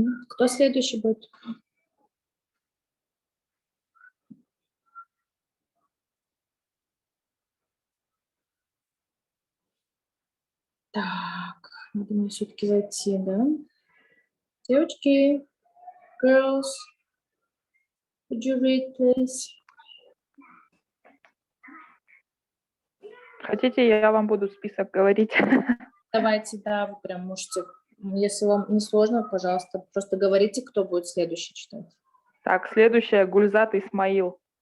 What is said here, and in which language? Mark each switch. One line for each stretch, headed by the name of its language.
Russian: Кто следующий будет? Так, надо мне все-таки зайти, да? Девочки,
English: girls, would you read, please?
Russian: Хотите, я вам буду список говорить? Давайте, да, вы прям можете. Если вам не сложно, пожалуйста, просто говорите, кто будет следующий читать. Так, следующая Гульзат Исмаил.